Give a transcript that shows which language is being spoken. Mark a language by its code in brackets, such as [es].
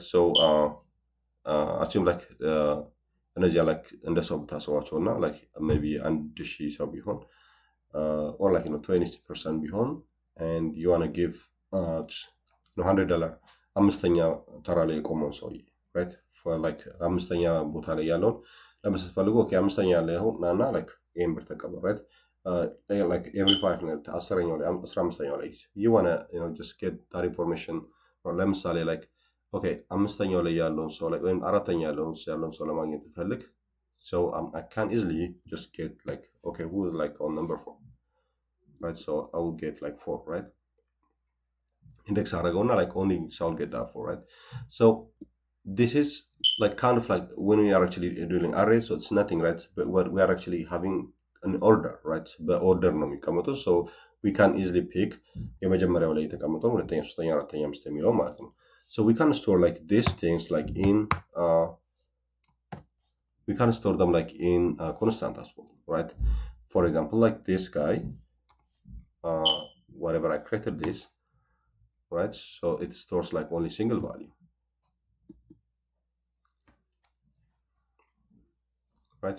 [en] So assume like እነዚያ like [am] እንደ ሰው ብታስባቸው እና [en] like maybe 1,000 ሰው ቢሆን or like 20% ቢሆን, and you want to give $100 [am] አምስተኛ ተራ ላይ የቆመውን ሰውዬ, [en] right? [am] For like አምስተኛ ቦታ ላይ ያለውን ለመስጠት ፈልጎ ኦኬ አምስተኛ ያለ ይሁን ናና like ይሄን ብር ተቀበል, right? [en] Like every 5 minutes [am] 10ኛው ላይ 15ኛው ላይ [en] you want to just get that information. [am] or ለምሳሌ like okay አምስተኛው ላይ ያለውን ሰው ላይ ወይም አራተኛ ያለውን ሰው ለማግኘት ፈልግ, [en] so I can easily just get like okay who is like on number 4, right? So I will get like 4, right? Index aragona like only shall get that 4, right? So this is like kind of like when we are actually doing array, so it's nothing, right? But what we are actually having an order, right? [am] The order ነው የሚቀመጠው, [en] so we can easily pick [am] የመጀመሪያው ላይ የተቀመጠው ሁለተኛ ሶስተኛ አራተኛ አምስተኛ የሚለው ማለት ነው. [en] So we can store like these things like in we can store them like in constant as well, right? For example, like this guy, whatever I created this, right? So it stores like only single value, right?